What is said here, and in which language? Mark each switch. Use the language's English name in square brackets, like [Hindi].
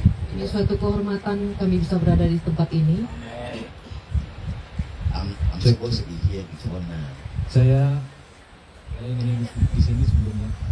[Indonesian] Ini suatu kehormatan kami bisa berada di tempat ini. [English] I'm supposed to be here before now. [Indonesian] Saya ingin di sini sebelumnya.